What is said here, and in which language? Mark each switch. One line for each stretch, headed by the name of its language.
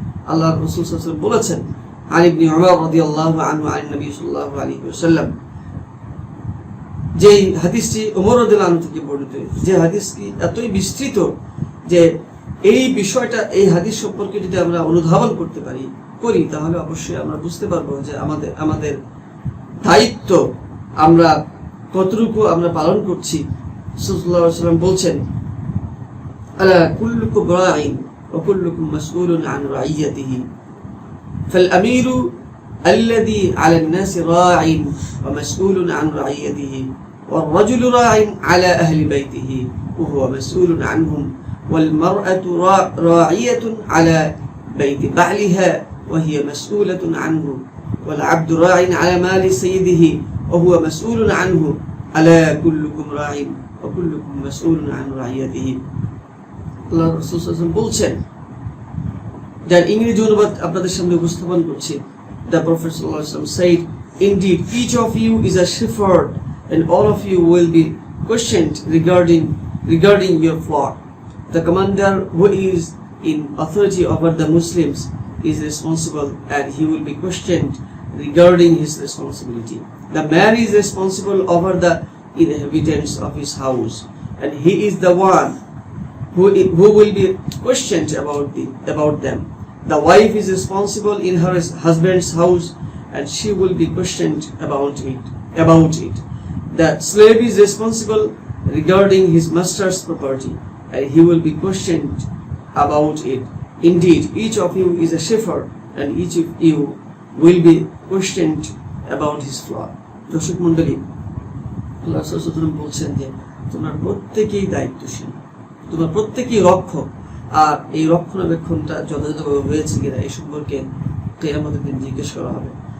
Bangla: আল্লাহর রাসূল সাল্লাল্লাহু আলাইহি ওয়াসাল্লাম বলেছেন, আলী ইবনে উমর রাদিয়াল্লাহু আনহু আন নবী সাল্লাল্লাহু আলাইহি ওয়াসাল্লাম, যে হাদিসটি ওমর রাদিয়াল্লাহু আনহু থেকে বর্ণিত, যে হাদিসটি এতই বিস্তৃত যে এই বিষয়টা, এই হাদিস সম্পর্কে যদি আমরা অনুধাবন করতে করি তাহলে অবশ্যই আমরা বুঝতে পারবো যে আমাদের দায়িত্ব আমরা কতটুকু আমরা পালন করছি।
Arabic: সাল্লাল্লাহু আলাইহি ওয়াসাল্লাম
Bangla: বলছেন,
Arabic: আলা কুল্লুকুম রাঈন ওয়া কুল্লুকুম মাসউলুন আন রাইয়াতিহি ফাল আমিরু الذي على الناس راع ومسؤول عن رعيته والرجل راع على أهل بيته وهو مسؤول عنهم والمرأة راعية على بيت بعلها وهي مسؤولة عنه والعبد راع على مال سيده وهو مسؤول عنه ألا كلكم راع وكلكم مسؤول عن رعيته.
Bangla: আল্লাহ রাসূল সাল্লাল্লাহু আলাইহি ওয়াসাল্লাম বলছেন, যার ইংরেজি অনুবাদ আপনাদের সামনে উপস্থাপন করছি।
English: The Prophet ﷺ said, indeed, each of you is a shepherd, and all of you will be questioned regarding your flock. The commander who is in authority over the Muslims is responsible, and he will be questioned regarding his responsibility. The man is responsible over the inhabitants of his house, and he is the one who will be questioned about them. The wife is responsible in her husband's house, and she will be questioned about it. The slave is responsible regarding his master's property, and he will be questioned about it. Indeed, each of you is a shepherd, and each of you will be questioned about his flock.
Bangla: দর্শক মণ্ডলী, আল্লাহ রাসূল সাল্লাল্লাহু আলাইহি ওয়াসাল্লাম বলছেন যে তোমরা প্রত্যেকেই দায়িত্বশীল, তোমরা প্রত্যেকেই রক্ষক, আর এই রক্ষণাবেক্ষণটা যথাযথভাবে হয়েছে কিনা এই সম্পর্কে কিয়ামতের দিন জিজ্ঞেস করা হবে।